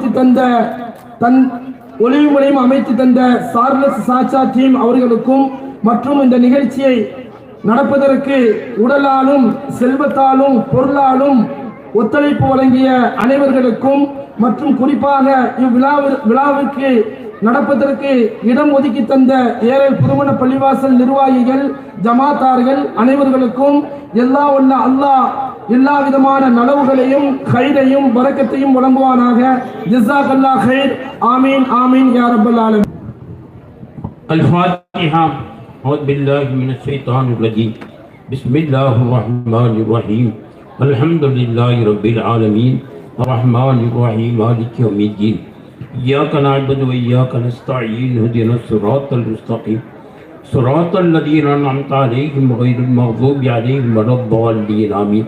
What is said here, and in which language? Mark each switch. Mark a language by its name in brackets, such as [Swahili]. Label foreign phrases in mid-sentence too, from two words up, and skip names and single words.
[Tamil] அமைத்து தந்த சார்லஸ் சாச்சா டீம் அவர்களுக்கும், மற்றும் இந்த நிகழ்ச்சியை நடப்பதற்கு உடலாலும் செல்வத்தாலும் பொருளாலும் ஒத்துழைப்பு வழங்கிய அனைவர்களுக்கும், மற்றும் குறிப்பாக இவ்விழாவிற்கு நடப்பதற்கு இடம் ஒதுக்கி தந்த ஏழல் புதுமண பள்ளிவாசல் நிர்வாகிகள், ஜமாத்தார்கள் அனைவர்களுக்கும் அல்லாஹ் எல்லா விதமான நலவுகளையும் கைரையும் பரக்கத்தையும் வழங்குவானாக. [Arabic] جزاك الله خير. آمين آمين يا رب العالمين. الفاتحة. أعوذ بالله من الشيطان الرجيم. بسم الله الرحمن الرحيم. الحمد لله رب العالمين الرحمن الرحيم مالك يوم الدين. إياك نعبد وإياك نستعين اهدنا الصراط المستقيم صراط الذين أنعمت عليهم غير المغضوب عليهم ولا الضالين آمين.